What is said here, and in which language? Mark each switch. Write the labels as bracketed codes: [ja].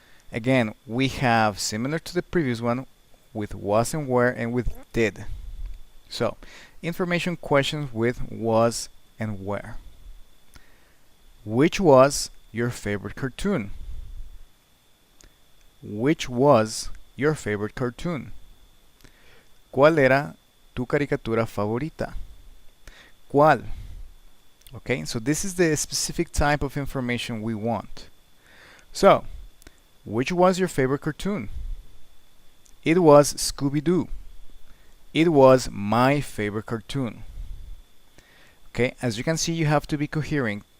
[en] Again, we have similar to the previous one with was and where and with did. So, information questions with was and where. Which was your favorite cartoon? Which was your favorite cartoon? [es] ¿Cuál era tu caricatura favorita? ¿Cuál? [en] Okay, so this is the specific type of information we want. So, which was your favorite cartoon? It was Scooby-Doo. It was my favorite cartoon. Okay, as you can see, you have to be coherent.